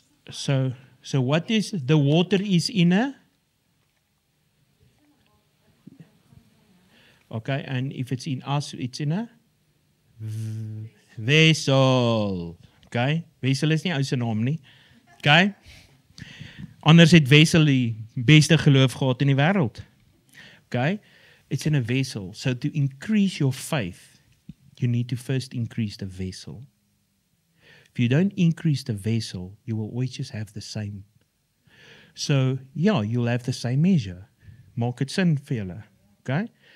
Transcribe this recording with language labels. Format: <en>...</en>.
<en>So what is the water is in a? Okay, and if it's in us, it's in a vessel.</en> <af>Okay, vessel is nie ou se naam nie. Okay, anders het Wessel die beste geloof gehad in die wêreld.</af> <en>Okay, it's in a vessel. So to increase your faith, you need to first increase the vessel. If you don't increase the vessel, you will always just have the same. So, yeah, you'll have the same measure.</en> <af>Maak het sin vir julle.</af> <en>Okay?</en>